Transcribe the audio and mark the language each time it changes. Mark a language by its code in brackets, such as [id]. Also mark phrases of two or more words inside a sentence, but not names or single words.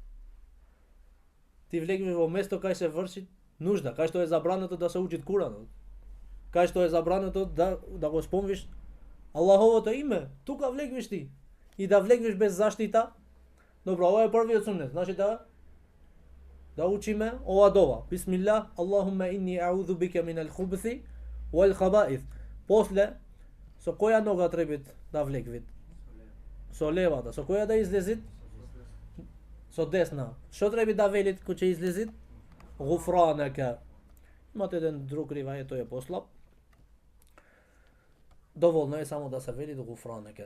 [mk] Ти влегвиш во место кај се врши нужда, кај што е забрането да се учи Куранот. Кај што е забрането да го спомниш Аллаховото име, тука влегвиш ти. И да влегвиш без заштита. Добро, ова е првиот суннет. Значи да учиме ова дова. [ar] بسم الله اللهم إني أعوذ بك من الخبث والخبائث. [mk] После со која нога треба да влегвит? Со левата. Со која да излезит? Со десна. Што треба да велит кога ќе излезит? Гуфранака. Имате еден друг ривајет, тој е послаб. Доволно е само да се вели гуфранака.